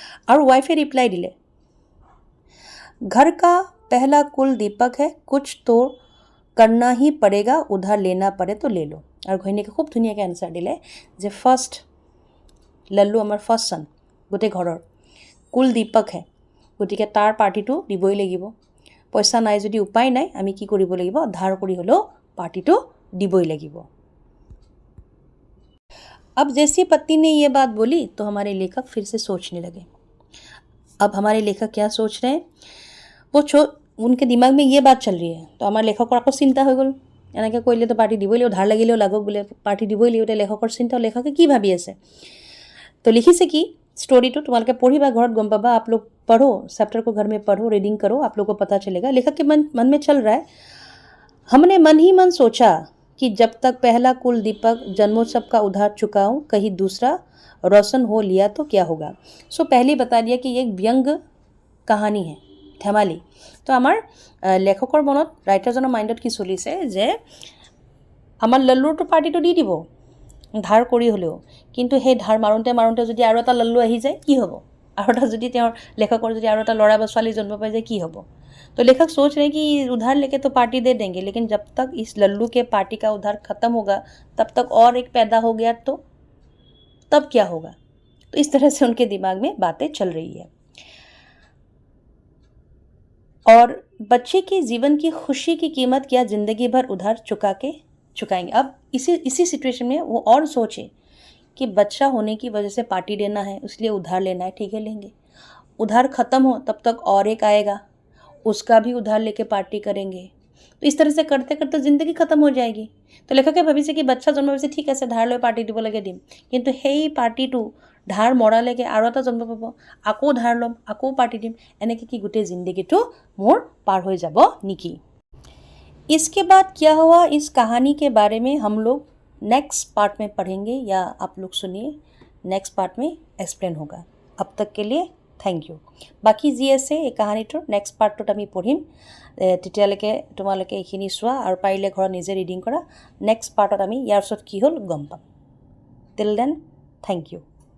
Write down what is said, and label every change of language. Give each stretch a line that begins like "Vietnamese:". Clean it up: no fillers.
Hindi: और वाइफे रिप्लाई दिले, घर का पहला कुल दीपक है, कुछ तो करना ही पड़ेगा, उधार लेना पड़े तो ले लो।
Assamese: और घৈণীয়েকে খুব ধুনীয়াকৈ এনচাৰ দিলে যে ফাৰ্ষ্ট লল্লু আমাৰ ফাৰ্ষ্ট ছান, গোটেই ঘৰৰ কুল দীপক হে, গতিকে তাৰ পাৰ্টিটো দিবই লাগিব, পইচা নাই যদি উপায় নাই, আমি কি কৰিব লাগিব, ধাৰ কৰি হ'লেও পাৰ্টিটো দিবই লাগিব।
Hindi: अब जैसी पत्नी ने ये बात बोली तो हमारे लेखक फिर से सोचने लगे। अब हमारे लेखक क्या सोच रहे हैं, वो उनके दिमाग में ये बात चल रही है, तो हमारे लेखकर
Assamese: আকৌ চিন্তা হৈ গ'ল, এনেকৈ কৰিলে তো পাৰ্টি দিবই লাগিব, ধাৰ লাগিলেও লাগক বোলে, পাৰ্টি দিবই লাগিব, এতিয়া লেখকৰ চিন্তা, লেখকে কি ভাবি আছে।
Hindi: तो लिखिसे कि स्टोरी तो तुम्हारे
Assamese: पढ़ीबा घर गम पाबा,
Hindi: आप लोग पढ़ो, चैप्टर को घर में पढ़ो, रीडिंग करो, आप लोग को पता चलेगा। लेखक के मन में चल रहा है, हमने मन ही मन सोचा कि जब तक पहला कुल दीपक जन्मोत्सव का उधार चुकाऊं, कहीं दूसरा रोशन हो लिया तो क्या होगा। सो पहले बता दिया कि ये एक व्यंग कहानी है, ধেমালি।
Assamese: তো আমাৰ লেখকৰ মনত, ৰাইটাৰজনৰ মাইণ্ডত কি চলিছে যে আমাৰ লল্লুৰটো পাৰ্টিটো দি দিব ধাৰ কৰি হ'লেও, কিন্তু সেই ধাৰ মাৰোঁতে যদি আৰু এটা লল্লু আহি যায় কি হ'ব, আৰু এটা যদি তেওঁৰ লেখকৰ যদি আৰু এটা ল'ৰা বা ছোৱালী জন্ম পাই যায় কি হ'ব।
Hindi: तो लेखक सोच रहे हैं कि उधार लेके तो पार्टी दे देंगे, लेकिन जब तक इस लल्लू के पार्टी का उधार ख़त्म होगा तब तक और एक पैदा हो गया तो तब क्या होगा। तो इस तरह से उनके दिमाग में बातें चल रही है। और बच्चे के जीवन की खुशी की कीमत क्या ज़िंदगी भर उधार चुकाएंगे। अब इसी सिचुएशन में वो और सोचे कि बच्चा होने की वजह से पार्टी देना है, इसलिए उधार लेना है, ठीक है लेंगे, उधार ख़त्म हो तब तक और एक आएगा, उसका भी उधार लेके पार्टी करेंगे। तो इस तरह से करते करते ज़िंदगी खत्म हो जाएगी।
Assamese: तो लेखके भाविছে
Hindi: कि बच्चा
Assamese: जन्म पाइছে ঠিক আছে, ধাৰ লৈ পাৰ্টি দিব লাগে দিম, কিন্তু সেই পাৰ্টিটো ধাৰ মৰালৈকে আৰু এটা জন্ম পাব, আকৌ ধাৰ ল'ম, আকৌ পাৰ্টি দিম, এনেকৈ কি গোটেই জিন্দগীটো মোৰ পাৰ হৈ যাব নেকি।
Hindi: इसके बाद क्या हुआ, इस कहानी के बारे में हम लोग नेक्स्ट पार्ट में पढ़ेंगे, या आप लोग सुनिए, नेक्स्ट पार्ट में एक्सप्लेन होगा। अब तक के लिए থেংক ইউ।
Assamese: বাকী যি আছে এই কাহিনীটোৰ নেক্সট পাৰ্টটোত আমি পঢ়িম, তেতিয়ালৈকে তোমালোকে এইখিনি চোৱা আৰু পাৰিলে ঘৰত নিজে ৰিডিং কৰা। নেক্সট পাৰ্টত আমি ইয়াৰ পিছত কি হ'ল গম পাম। Till then thank U.